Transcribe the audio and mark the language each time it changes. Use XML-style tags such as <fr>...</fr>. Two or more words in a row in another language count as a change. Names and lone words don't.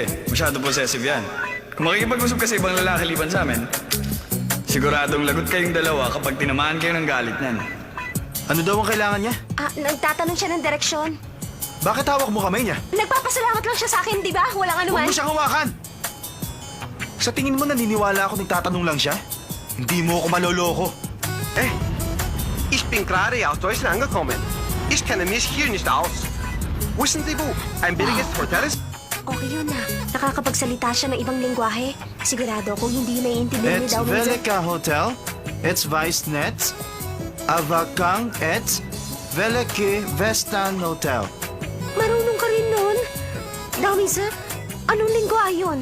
<tl>Masyado possessive yan. Kung makikipag-usap ka sa ibang lalaki liban sa amin, siguradong lagot kayong dalawa kapag tinamaan kayo ng galit niyan. Ano daw ang kailangan niya? Nagtatanong siya ng direksyon. Bakit hawak mo kamay niya? Nagpapasalamat lang siya sa akin, di ba? Walang Huwag anuman. mo siyang hawakan! Sa tingin mo naniniwala ako nagtatanong lang siya? Hindi mo ako maloloko.</tl> <de>Ich bin gerade aus Deutschland angekommen. Ich kenne mich hier nicht aus. Wissen Sie wo? Ein billiges Hotel ist?</de> <tl>Okay yun na. Nakakapagsalita siya ng ibang lingwahe. Sigurado kung hindi naiintindihan ni It's daw minsan. Velika Hotel. It's Vice-Net. Avakang et Velike Vestan Hotel. Marunong ka rin nun. Dawisa, anong lingwa yun?</tl>